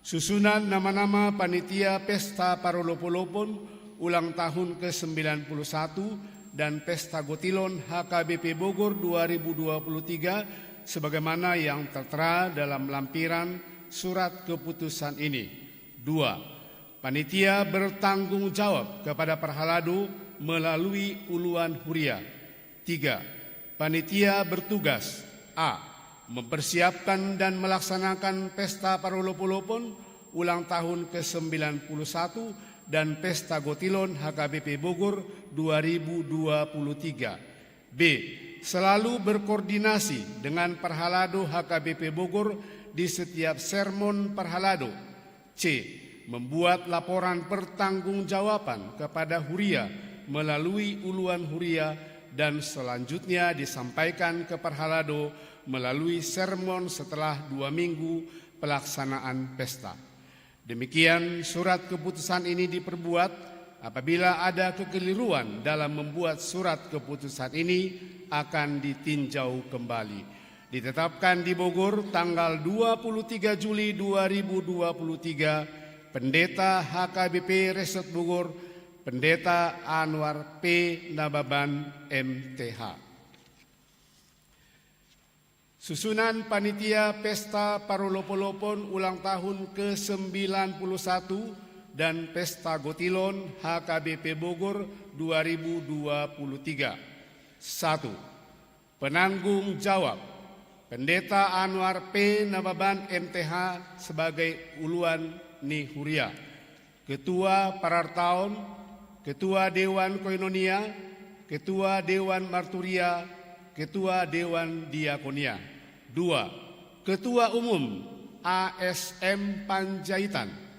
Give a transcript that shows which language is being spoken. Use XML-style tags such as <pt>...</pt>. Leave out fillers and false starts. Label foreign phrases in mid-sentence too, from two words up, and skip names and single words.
<id>Susunan nama-nama panitia Pesta Parolopolopon ulang tahun ke-91 dan Pesta Gotilon HKBP Bogor 2023 sebagaimana yang tertera dalam lampiran surat keputusan ini. 2. Panitia bertanggung jawab kepada Parhalado melalui</id> <bbc>uluan huria.</bbc> <id>3. Panitia bertugas: A. Mempersiapkan dan melaksanakan Pesta Parolopolopon ulang tahun ke-91 dan Pesta Gotilon HKBP Bogor 2023. B. Selalu berkoordinasi dengan Parhalado HKBP Bogor di setiap sermon Parhalado. C. Membuat laporan pertanggungjawaban kepada huria melalui</id> <bbc>uluan huria</bbc> <id>dan selanjutnya disampaikan ke Parhalado melalui sermon setelah 2 minggu pelaksanaan pesta. Demikian surat keputusan ini diperbuat. Apabila ada kekeliruan dalam membuat surat keputusan ini akan ditinjau kembali. Ditetapkan di Bogor tanggal 23 Juli 2023, Pendeta HKBP Resort Bogor, Pendeta Anwar P. Nababan MTH. Susunan Panitia Pesta Parolopolopon ulang tahun ke-91 dan Pesta Gotilon HKBP Bogor 2023. 1. Penanggung jawab: Pendeta Anwar P. Nababan MTH sebagai</id> <bbc>uluan Nihuria,</bbc> <id>Ketua Parartaon, Ketua Dewan Koinonia, Ketua Dewan Marturia, Ketua Dewan Diakonia. 2. Ketua Umum ASM Panjaitan.</id>